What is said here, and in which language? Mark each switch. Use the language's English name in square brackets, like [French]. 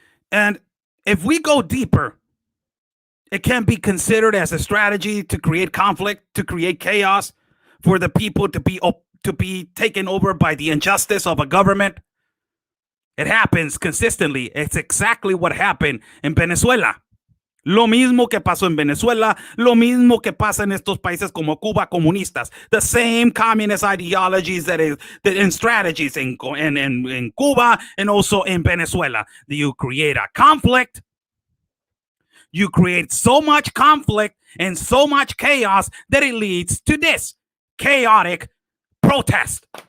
[English] And if we go deeper, it can be considered as a strategy to create conflict, to create chaos, for the people to be taken over by the injustice of a government. It happens consistently. It's exactly what happened in Venezuela. [Spanish] Lo mismo que pasó en Venezuela, lo mismo que pasa en estos países como Cuba comunistas. [English] The same communist ideologies that and strategies in Cuba and also in Venezuela. You create a conflict. You create so much conflict and so much chaos that it leads to this chaotic protest.